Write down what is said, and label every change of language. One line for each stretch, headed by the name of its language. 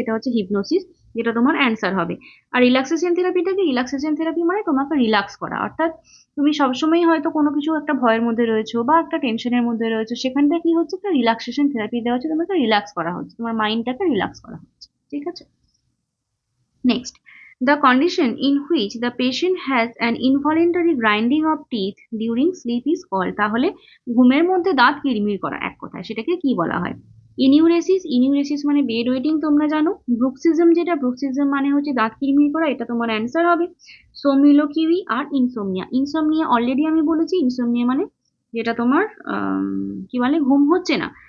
Bangla: এটা হচ্ছে হিপনোসিস, যেটা তোমার অ্যান্সার হবে। আর রিল্যাক্সেশন থেরাপিটাকে, রিল্যাক্সেশন থেরাপি মানে তোমাকে রিল্যাক্স করা, অর্থাৎ তুমি সবসময় হয়তো কোনো কিছু একটা ভয়ের মধ্যে রয়েছো বা একটা টেনশনের মধ্যে রয়েছো, সেখানটা কি হচ্ছে, একটা রিল্যাক্সেশন থেরাপি দেওয়া হচ্ছে, তোমাকে রিল্যাক্স করা হচ্ছে, তোমার মাইন্ডটাকে রিল্যাক্স করা হচ্ছে, ঠিক আছে?
English: Next, the condition in which the patient has an involuntary grinding of teeth during sleep is called।
Bangla: তাহলে ঘুমের মধ্যে দাঁত কিরমির করা, এক কথায় সেটাকে কি বলা হয়, ইনিউরেসিস। ইনিউরেসিস মানে বেড ওয়েটিং, তোমরা জানো। ব্রুক্সিজম যেটা, ব্রুক্সিজম মানে হচ্ছে দাঁত কিরমির করা, এটা তোমার অ্যান্সার হবে। সোমিলোকিউই আর ইনসোমনিয়া। ইনসোমনিয়া অলরেডি আমি বলেছি, ইনসোমনিয়া মানে যেটা তোমার কি বলে, ঘুম হচ্ছে না।